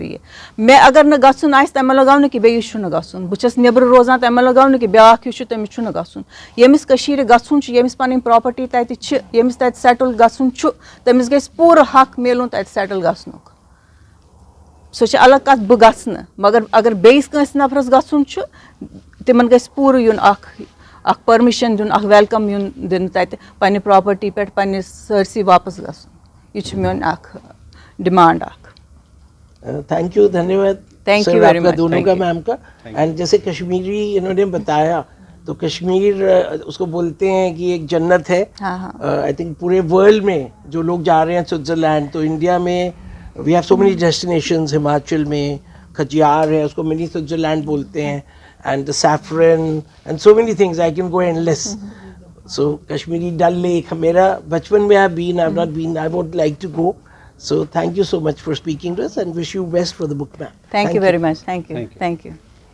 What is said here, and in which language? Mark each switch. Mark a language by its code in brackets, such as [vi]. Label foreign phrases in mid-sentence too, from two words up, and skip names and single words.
[ks] मे अगर न गसुन तमें लगाव कि बेस गसुन बहुत नबर रोजान तमें लगाव कि ब्याक यह तमिस गसुन यमिस गसुन यमिस पन प्रॉपर्टी तत यमिस तत सेटल गसुन तमिस गस पूरा हक मिलुन तत सेटल गसनुक. सो अलग कत बह गस मगर अगर बेस कंस नफरस गसुन तिमन गस पूरा युन परमिशन दिन वेलकम युन दिन तत पन्ने प्रॉपर्टी पे पन्ने सरसी वापस गसुन. यह मेन डिमांड. [en] thank you, धन्यवाद. thank you very much [hi] दोनों का, मैम का. एंड जैसे कश्मीरी इन्होंने बताया तो कश्मीर उसको बोलते हैं कि एक जन्नत है. [en] I think [hi] पूरे वर्ल्ड में जो लोग जा रहे हैं स्विट्जरलैंड, तो इंडिया में [en] we have so many destinations. [hi] हिमाचल में खजियार है, उसको मिनी स्विट्जरलैंड बोलते हैं. [en] And the saffron and so many things, I can go endless. So Kashmiri Dal Lake, [hi] मेरा बचपन में [en] I've not been, I would like to go. So thank you so much for speaking to us and wish you best for the book, ma'am. Thank you very much. Thank you.